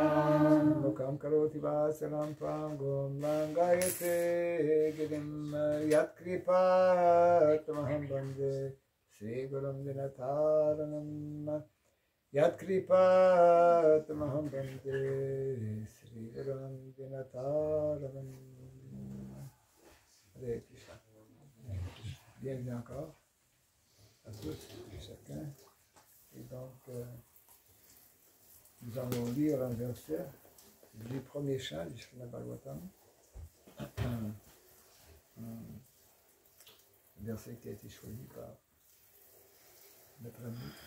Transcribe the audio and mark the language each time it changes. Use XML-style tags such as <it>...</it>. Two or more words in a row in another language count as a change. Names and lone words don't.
<sa>Mukam karoti vasalam tvangum langayate girim yat kripat maham bande Sri Gurum Dinataranam Yat kripat maham bande Sri Gurum Dinataranam. Hare Krishna.</sa> <fr>Bienvenue encore à tous et chacun. Et donc, nous allons lire un verset du premier chant du Srimad Bhagavatam. Un verset qui a été choisi par notre ami.</fr>